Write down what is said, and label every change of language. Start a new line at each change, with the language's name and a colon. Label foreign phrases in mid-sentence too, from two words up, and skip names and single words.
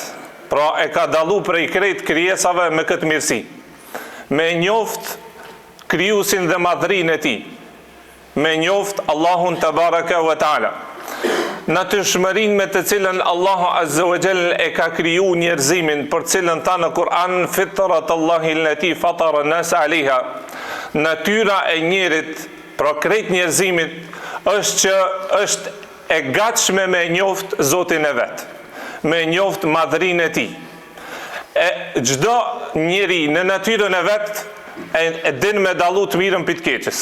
Albanian: Pra e ka dallu prej krejt krijesave me këtë mirësi. Me njoft krijuesin dhe madhërinë e tij, me njoft Allahun
Arabic: تبارك وتعالى.
Albanian: Natyrshmërinë me të cilën
Arabic: الله عز وجل
Albanian: e ka kriju njerëzimin, për cilën tha në Kur'an
Arabic: فطرت الله التي فطر الناس عليها.
Albanian: Natyra e njerit, pra krejt njerëzimit, është që është e gatshme me njoft Zotin e vet, me njoft madhërinë e tij. Çdo njeri në natyrën e vet e din me dallu të mirën pi të keqes.